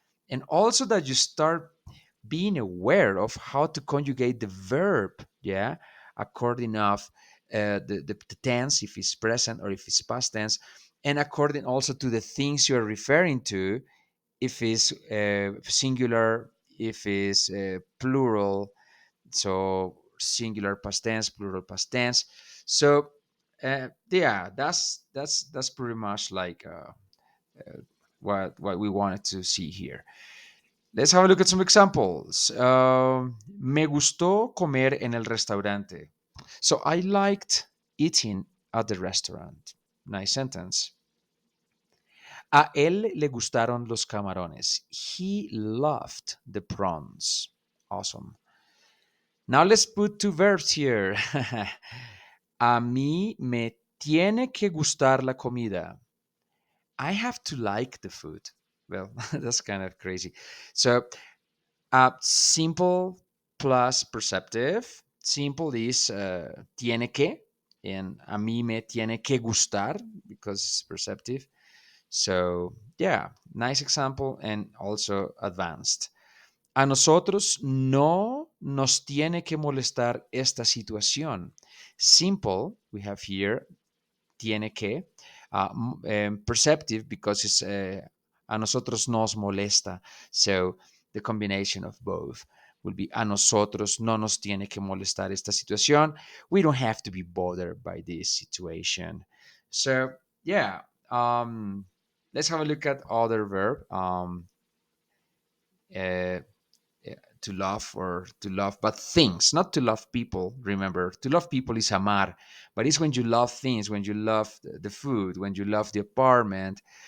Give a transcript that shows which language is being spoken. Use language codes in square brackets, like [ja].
[en] and also that you start being aware of how to conjugate the verb, yeah, according of the tense, if it's present or if it's past tense, and according also to the things you're referring to, if it's singular, if it's plural, so singular past tense, plural past tense. So yeah, that's pretty much like what we wanted to see here. Let's have a look at some examples. [es] Me gustó comer en el restaurante. [en] So I liked eating at the restaurant. Nice sentence. [es] A él le gustaron los camarones. [en] He loved the prawns. Awesome. Now let's put two verbs here. [es] A mí me tiene que gustar la comida. [en] I have to like the food. Well, that's kind of crazy. So, simple plus perceptive. Simple is [es] tiene que, and a mí me tiene que gustar [en] because it's perceptive. So, yeah, nice example and also advanced. [es] A nosotros no nos tiene que molestar esta situación. [en] Simple, we have here, tiene que. Perceptive, because it's [es] a nosotros nos molesta. [en] So, the combination of both will be [es] a nosotros no nos tiene que molestar esta situación. [en] We don't have to be bothered by this situation. So, yeah, let's have a look at other verb. Uh, to love, or to love but things, not to love people. Remember, to love people is amar, but it's when you love things, when you love the food, when you love the apartment.